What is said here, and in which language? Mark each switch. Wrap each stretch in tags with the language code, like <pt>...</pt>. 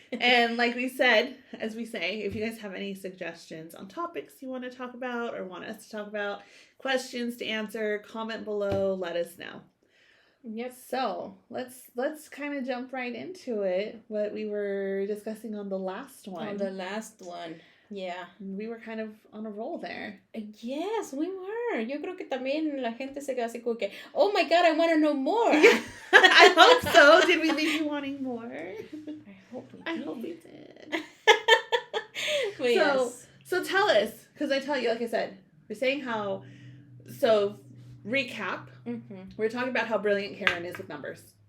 <en>And like we said, as we say, if you guys have any suggestions on topics you want to talk about or want us to talk about, questions to answer, comment below, let us know. Yep. So let's kind of jump right into it. What we were discussing on the last one. Yeah. We were kind of on a roll there. Yes, we were.</en> <es>Yo creo que también la gente se queda así como que,</es> <en>oh my God, I want to know more. Yeah. I hope so. Did we leave you wanting more? I hope we did. So tell us, because I tell you, like I said, we're saying how, so recap, we're talking about how brilliant Karen is with numbers.</en>